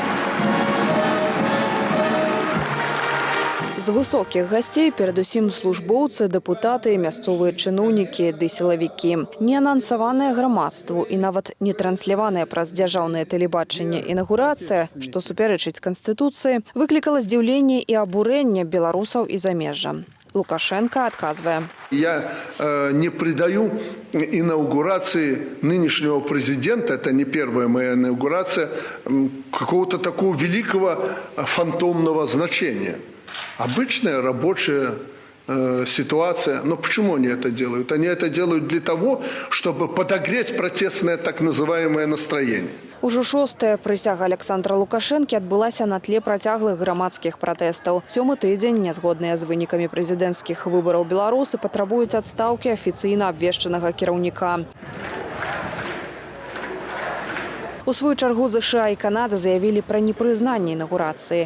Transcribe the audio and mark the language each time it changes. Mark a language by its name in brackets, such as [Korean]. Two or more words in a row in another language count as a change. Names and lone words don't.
[Belarusian] З высокіх гасцей перадусім службоўцы, дэпутаты, мясцовыя чыноўнікі ды сілавікі. Неанансаваная грамадству і нават не трансляваная праз дзяржаўнае тэлебачанне інаўгурацыя, што супярэчыць Канстытуцыі, выклікала здзіўленне і абурэнне беларусаў і замежжа. [Russian] Лукашенко отказывая. Я не придаю инаугурации нынешнего президента, это не первая моя инаугурация, какого-то такого великого фантомного значения. Обычная рабочая ситуация. Но почему они это делают? Они это делают для того, чтобы подогреть протестное так называемое настроение. [Belarusian] Ужо шостая прысяга Александра Лукашэнкі адбылася на тле працяглых грамадскіх пратэстаў. Сёмы тыдзень, нязгодныя з вынікамі прэзідэнцкіх выбараў беларусы патрабуюць адстаўкі афіцыйна абвешчанага кіраўніка. У сваю чаргу ЗША і Канада заявілі пра непрызнанне інаўгурацыі.